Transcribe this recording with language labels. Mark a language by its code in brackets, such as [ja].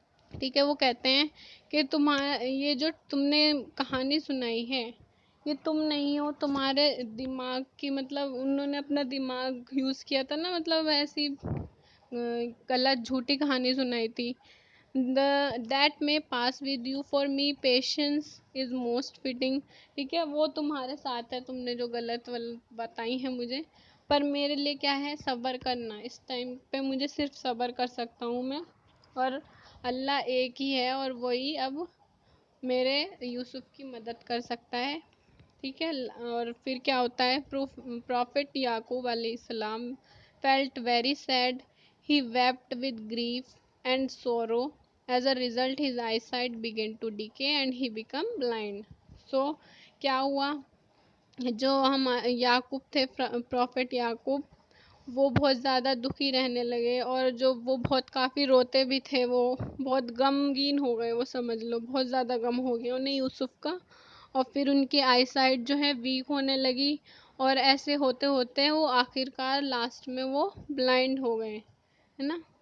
[ur] ٹھیک ہے. وہ کہتے ہیں کہ یہ جو تم نے کہانی سنائی ہے یہ تم نہیں ہو، تمہارے دماغ کی، مطلب انہوں نے اپنا دماغ یوز کیا تھا نا، مطلب ایسی غلط جھوٹی کہانی سنائی تھی. [en] That may pass with you, for me patience is most fitting. [ur] ٹھیک ہے. وہ تمہارے ساتھ ہے، تم نے جو غلط بتائی ہیں مجھے، پر میرے لیے کیا ہے؟ صبر کرنا. اس ٹائم پہ مجھے صرف صبر کر سکتا ہوں میں، اور اللہ ایک ہی ہے اور وہی اب میرے یوسف کی مدد کر سکتا ہے. ٹھیک ہے. اور پھر کیا ہوتا ہے؟ پروفٹ یعقوب علیہ السلام [en] felt very sad. He wept with grief and sorrow. As a result, his eyesight began to decay and he became blind. [ur] So کیا ہوا؟ جو ہم یعقوب تھے، پروفٹ یعقوب، وہ بہت زیادہ دکھی رہنے لگے، اور جو وہ بہت کافی روتے بھی تھے، وہ بہت غمگین ہو گئے. وہ سمجھ لو بہت زیادہ غم ہو گیا انہیں یوسف کا. اور پھر ان کی آئی سائٹ جو ہے ویک ہونے لگی، اور ایسے ہوتے ہوتے وہ آخرکار لاسٹ میں وہ بلائنڈ ہو گئے، ہے نا.